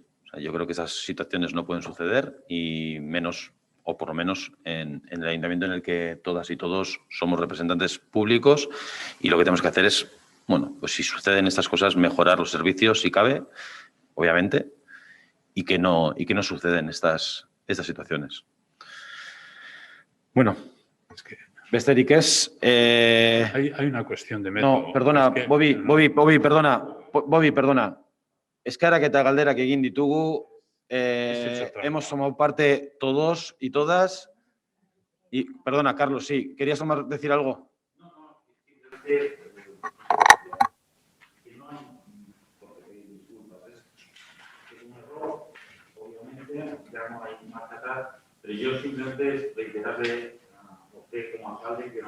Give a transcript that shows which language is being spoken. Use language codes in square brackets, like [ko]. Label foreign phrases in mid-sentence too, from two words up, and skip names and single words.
[es] O sea, yo creo que esas situaciones no pueden suceder y menos, o por lo menos en el ayuntamiento en el que todas y todos somos representantes públicos y lo que tenemos que hacer es, bueno, pues si suceden estas cosas, mejorar los servicios si cabe, obviamente, y que no suceden estas situaciones. [eu] Bueno, besterik ez. [es] Hay una cuestión de método. No, perdona, Es que- Bobby, perdona. [eu] Eskarak eta galderak egin ditugu, [es] hemos tomado parte todos y todas. Y, perdona, Carlos, sí, ¿querías decir algo? Ya no hay más que atar, pero yo simplemente reiterarle a usted como alcalde que no